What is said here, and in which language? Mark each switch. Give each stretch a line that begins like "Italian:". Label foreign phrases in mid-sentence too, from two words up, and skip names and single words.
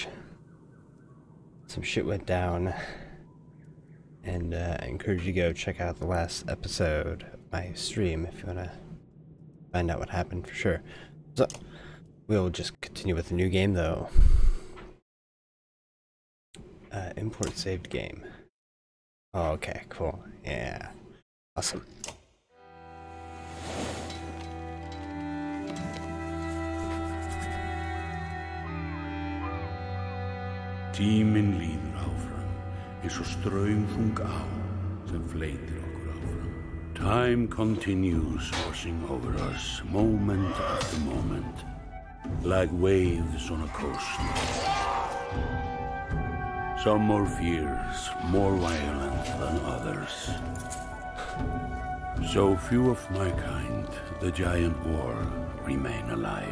English: Some shit went down, and I encourage you to go check out the last episode of my stream if you want to find out what happened for sure. So, we'll just continue with the new game though. Import saved game. Oh, okay, cool. Yeah. Awesome.
Icelandic: Tíminn líður áfram, eins og straumþung á sem fleytir okkur áfram.
English: Time continues washing over us, moment after moment, like waves on a coast. Some more fierce, more violent than others. So few of my kind, the giant war, remain alive.